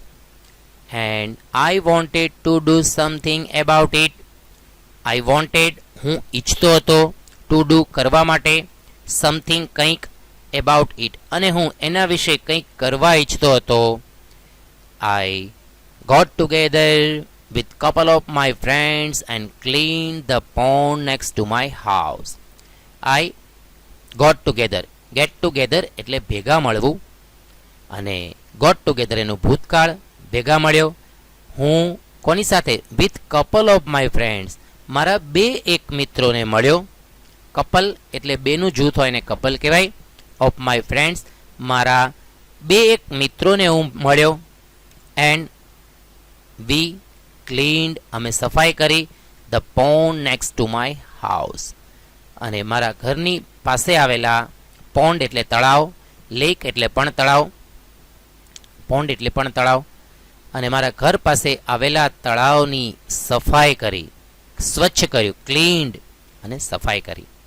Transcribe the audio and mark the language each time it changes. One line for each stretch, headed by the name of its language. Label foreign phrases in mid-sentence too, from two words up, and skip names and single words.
English: and I wanted to do something about it, I wanted
Gujarati: હું ઈચ્છતો હતો,
English: to do
Gujarati: કરવા માટે,
English: સમથિંગ કંઈક, about it
Gujarati: અને હું એના વિશે કંઈક કરવા ઈચ્છતો હતો.
English: I got together with couple of my friends and cleaned the pond next to my house. I got together, get together
Gujarati: એટલે ભેગા મળવું, અને
English: got together
Gujarati: એનું ભૂતકાળ, ભેગા મળ્યો. હું કોની સાથે?
English: with couple of my friends,
Gujarati: મારા બે એક મિત્રોને મળ્યો. કપલ એટલે બેનું જૂથ હોય ને કપલ કહેવાય.
English: of my friends,
Gujarati: મારા બે એક મિત્રોને હું મળ્યો.
English: and we cleaned,
Gujarati: અમે સફાઈ કરી.
English: the pond next to my house,
Gujarati: અને મારા ઘરની પાસે આવેલા પોન્ડ એટલે તળાવ, લેક એટલે પણ તળાવ, પોન્ડ એટલે પણ તળાવ, અને મારા ઘર પાસે આવેલા તળાવની સફાઈ કરી, સ્વચ્છ કર્યું, ક્લીન્ડ અને સફાઈ કરી.